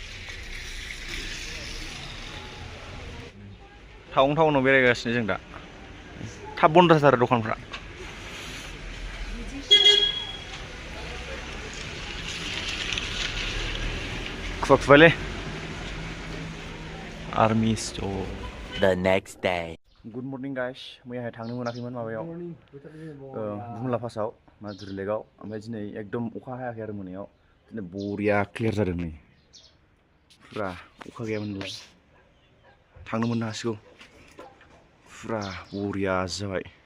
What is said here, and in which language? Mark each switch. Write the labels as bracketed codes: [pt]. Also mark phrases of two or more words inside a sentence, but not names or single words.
[brx] टाउनाव बेरायगासिनो जों दा थाब बन्द जाथारो दखानफ्रा खुवा खुबायलै आर्मी स्ट'र [en] The next day. good morning guys [brx] मैयाहाय थांनो मोनाखैमोन माबायाव बुमला पासआव माजुरि लेकआव ओमफ्राय दिनै एकदम अखा हायाखै आरो मोनायाव दिनै बरिया क्लियार जादों नै फुरा अखा गैयामोनलाय थांनो मोननो हासिगौ फुरा बरिया जाबाय